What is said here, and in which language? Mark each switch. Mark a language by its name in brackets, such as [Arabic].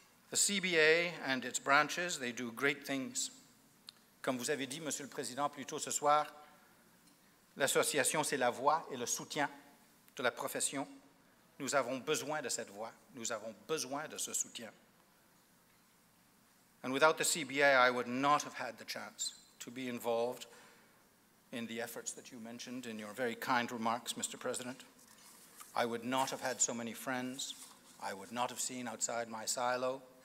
[English] The CBA and its branches, they do great things. [French] Comme vous avez dit, Monsieur le Président, plus tôt ce soir, l'association, c'est la voix et le soutien de la profession. Nous avons besoin de cette voix. Nous avons besoin de ce soutien. [English] And without the CBA, I would not have had the chance to be involved in the efforts that you mentioned in your very kind remarks, Mr. President. I would not have had so many friends. I would not have seen outside my silo.